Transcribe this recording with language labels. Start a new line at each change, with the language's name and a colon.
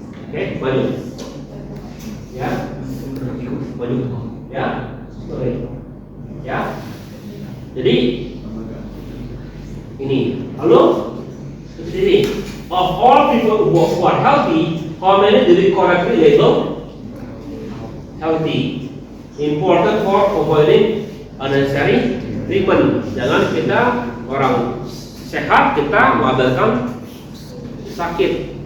Indonesian: Oke, maju. Ya, maju. Ya, sorry. Ya. Jadi ini, lalu seperti ini.
English: Of all people who are healthy, how many did we correctly label healthy? Important for avoiding unnecessary treatment.
Indonesian: Jangan kita orang sehat kita mengabaikan sakit.